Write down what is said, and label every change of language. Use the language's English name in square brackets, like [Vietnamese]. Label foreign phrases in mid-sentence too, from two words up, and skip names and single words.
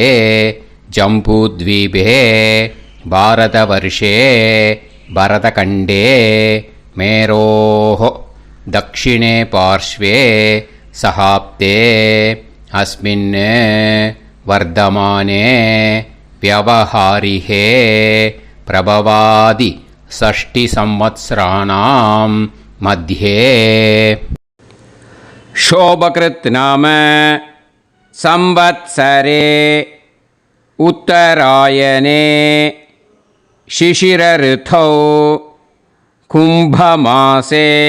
[Sanskrit] जम्बूद्वीपे भारतवर्षे भरतखण्डे मेरोः दक्षिणे पार्श्वे शकाब्दे अस्मिन् वर्तमाने व्यवहारिहे प्रभवादि 6 संवत्सराणां मध्ये. शोभकृत् नाम संवत्सरे उत्तरायणे शिशिर ऋतौ कुंभमासे